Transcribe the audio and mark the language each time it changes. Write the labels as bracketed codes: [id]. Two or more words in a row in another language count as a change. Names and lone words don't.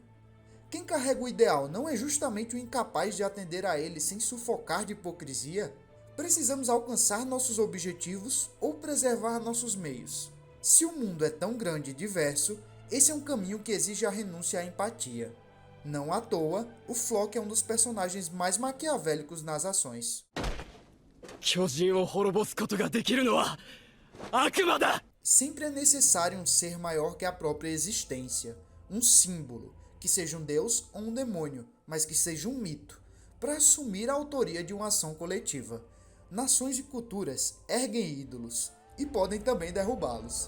[pt] Quem carrega o ideal não é justamente o incapaz de atender a ele sem sufocar de hipocrisia? Precisamos alcançar nossos objetivos ou preservar nossos meios. Se o mundo é tão grande e diverso, esse é um caminho que exige a renúncia à empatia. Não à toa, o Flock é um dos personagens mais maquiavélicos nas ações. [ja] 巨人を滅ぼすことができるのは悪魔だ。 [pt] Sempre é necessário um ser maior que a própria existência, um símbolo, que seja um deus ou um demônio, mas que seja um mito, para assumir a autoria de uma ação coletiva. Nações e culturas erguem ídolos e podem também derrubá-los.